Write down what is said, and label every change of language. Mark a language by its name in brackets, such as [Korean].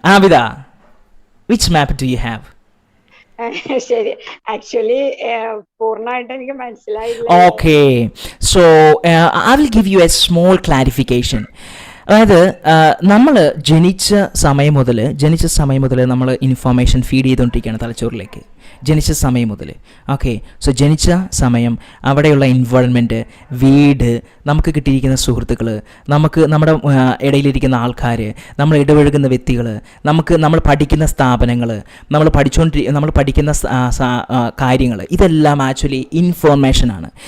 [English] Abida, which map do you have? [Malayalam] ശരി actually പൂർണ്ണമായിട്ട് എനിക്ക് മനസ്സിലായില്ല. [English] Okay, so I will give you a small clarification. [Malayalam] അതായത് നമ്മൾ ജനിച്ച സമയം മുതൽ നമ്മൾ ഇൻഫോർമേഷൻ ഫീഡ് ചെയ്തുകൊണ്ടിരിക്കുകയാണ് തലച്ചോറിലേക്ക്. ജനിച്ച സമയം മുതൽ. ഓക്കെ, സോ ജനിച്ച സമയം, അവിടെയുള്ള എൻവയോൺമെൻറ്റ്, വീട്, നമുക്ക് കിട്ടിയിരിക്കുന്ന സുഹൃത്തുക്കൾ, നമുക്ക് നമ്മുടെ ഇടയിലിരിക്കുന്ന ആൾക്കാർ, നമ്മൾ ഇടപഴകുന്ന വ്യക്തികൾ, നമ്മൾ പഠിക്കുന്ന സ്ഥാപനങ്ങൾ, നമ്മൾ പഠിക്കുന്ന കാര്യങ്ങൾ, ഇതെല്ലാം ആക്ച്വലി ഇൻഫോർമേഷനാണ്.